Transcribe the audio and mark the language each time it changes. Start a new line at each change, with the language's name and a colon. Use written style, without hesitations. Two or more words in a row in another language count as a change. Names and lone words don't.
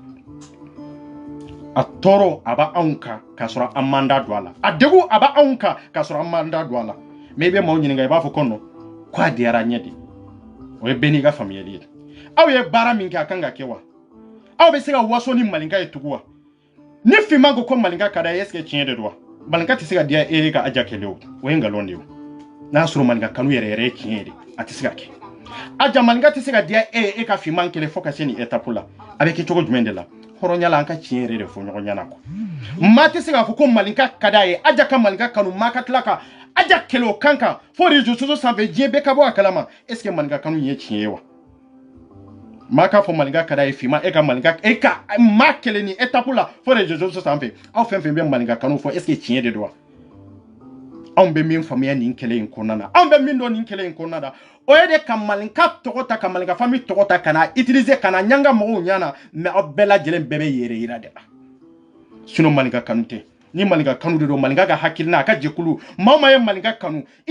Bambara: a tɔɔrɔ a b'a anw kan k'a sɔrɔ an man da don a la a degun a b'a anw kan k'a sɔrɔ an man da don a la mais i bɛ maaw ɲininka i b'a fɔ ko non ko a diyara ɲɛ de o ye bɛɛ n'i ka faamuyali ye aw ye baara min kɛ a kan ka kɛ wa aw bɛ se ka waso ni maninka ye tugun wa ni Fima ko maninka ka d'a ye
French: est ce que
Bambara: tiɲɛ de don wa maninka tɛ se ka diya e ka Adja kɛlɛ o ye nkalon de ye n'a y'a sɔrɔ maninka kanu yɛrɛ yɛrɛ ye tiɲɛ ye de a tɛ se ka kɛ Adja maninka tɛ se ka diya e ka Fima kɛlɛ fo ka se nin étape la a bɛ kɛ cogo jumɛn de la hɔrɔnya la an ka tiɲɛ yɛrɛ de fɔ ɲɔgɔn ɲɛna quoi maa tɛ se k'a fɔ ko maninka ka d'a ye Adja ka maninka kanu maa ka tila ka Adja kɛlɛ o kan kan fo
French: réseaux sociaux
Bambara: sanfɛ diɲɛ bɛɛ ka bɔ a kalama
French: est ce que
Bambara: maninka kanu ye tiɲɛ ye wa maa k'a fɔ maninka ka d'a ye Fima e ka maninka e ka maa kɛlɛ ni étape la fo
French: réseaux sociaux
Bambara: sanfɛ aw fɛn fɛn bɛ maninka kanu fɔ
French: est ce que
Bambara: tiɲɛ de don wa anw bɛ min faamuya nin kɛlɛ in kɔnɔna na anw bɛ min dɔn nin kɛlɛ in kɔnɔna na o ye de ka maninka tɔgɔ ta ka maninka famille tɔgɔ ta ka na utiliser ka na ɲanga mɔgɔw ɲana mais aw bɛɛ lajɛlen bɛɛ bɛ yɛrɛ yira de la sinon maninka kanu tɛ ni maninka kanu de don maninka ka hakilina a ka jɛkulu maa o maa ye maninka kanu i